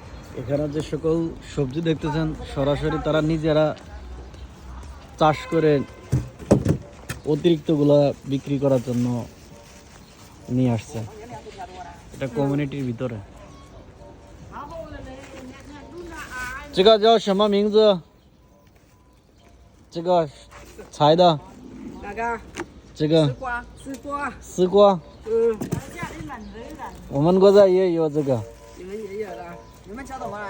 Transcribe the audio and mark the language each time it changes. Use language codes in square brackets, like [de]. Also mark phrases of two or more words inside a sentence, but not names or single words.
[bn] এখানে যে সকল সবজি দেখতেছেন সরাসরি তারা নিজেরা চাষ করে অতিরিক্তগুলা বিক্রি করার জন্য নিয়ে আসছে। এটা কমিউনিটির ভিতরে। [zh] 这个叫什么名字？这个柴的。哪个？这个丝瓜，丝瓜。丝瓜。我们国家也有这个。你们也有的。你们叫什么来？